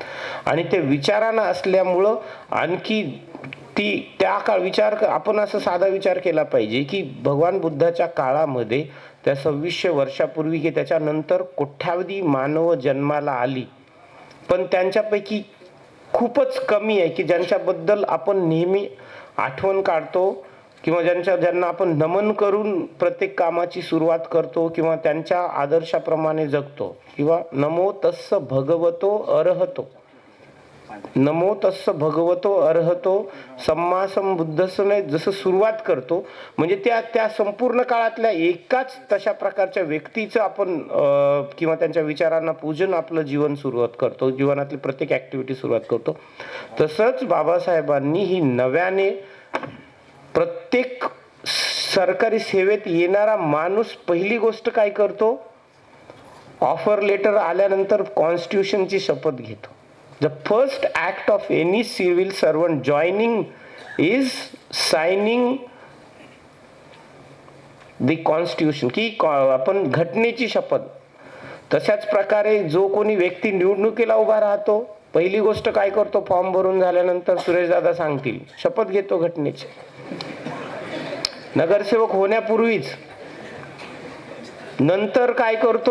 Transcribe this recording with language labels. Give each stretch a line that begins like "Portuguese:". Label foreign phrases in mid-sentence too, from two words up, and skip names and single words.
Marathi: आणि ते विचारानं असल्यामुळं आणखी त्या काळ आपण असं साधा विचार केला पाहिजे की भगवान बुद्धाच्या काळामध्ये त्या 2600 वर्षापूर्वी की त्याच्यानंतर कोट्यावधी मानव जन्माला आली, पण त्यांच्यापैकी खूपच कमी आहे की ज्यांच्याबद्दल आपण नेहमी आठवण काढतो किंवा ज्यांना आपण नमन करून प्रत्येक कामाची सुरुवात करतो किंवा त्यांच्या आदर्शाप्रमाणे जगतो. किंवा
Pali: नमो तस्स भगवतो अरहतो, नमो तस्स भगवतो अरहतो सम्मा संबुद्धसने
Marathi: जसं सुरुवात करतो, म्हणजे त्या संपूर्ण काळातल्या एकाच तशा प्रकारच्या व्यक्तीचं आपण किंवा त्यांच्या विचारांना पूजन आपलं जीवन सुरुवात करतो, जीवनातली प्रत्येक ऍक्टिव्हिटी सुरुवात करतो. तसंच बाबासाहेबांनी ही नव्याने प्रत्येक सरकारी सेवेत येणारा माणूस पहिली गोष्ट काय करतो?
English: offer letter
Marathi: आल्यानंतर कॉन्स्टिट्यूशनची शपथ घेतो.
English: The first act of any civil servant joining is signing the constitution,
Marathi: की आपण घटनेची शपथ. तशाच प्रकारे जो कोणी व्यक्ती निवडणुकीला उभा राहतो, पहिली गोष्ट काय करतो? फॉर्म भरून झाल्यानंतर सुरेशदादा सांगतील, शपथ घेतो घटनेची. नगरसेवक होण्यापूर्वीच. नंतर काय करतो?